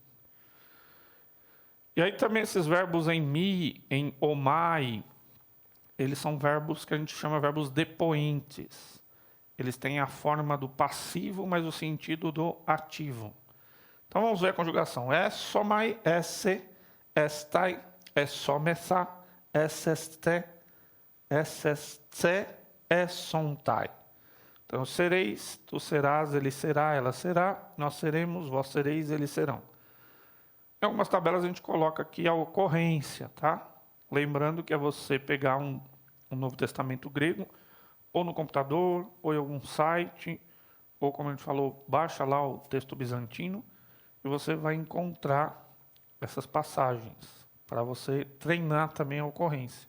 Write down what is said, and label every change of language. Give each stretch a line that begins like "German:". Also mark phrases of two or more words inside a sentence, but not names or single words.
Portuguese: E aí também esses verbos em mi, em omai, eles são verbos que a gente chama verbos depoentes. Eles têm a forma do passivo, mas o sentido do ativo. Então vamos ver a conjugação.
Greek: ἔσομαι, ἔσῃ, ἔσται, ἐσόμεθα, ἔσεσθε, ἔσεσθε, ἔσονται.
Portuguese: Então, sereis, tu serás, ele será, ela será, nós seremos, vós sereis, eles serão. Em algumas tabelas a gente coloca aqui a ocorrência, tá? lembrando que é você pegar um Novo Testamento grego, ou no computador, ou em algum site, ou como a gente falou, baixa lá o texto bizantino, e você vai encontrar essas passagens, para você treinar também a ocorrência.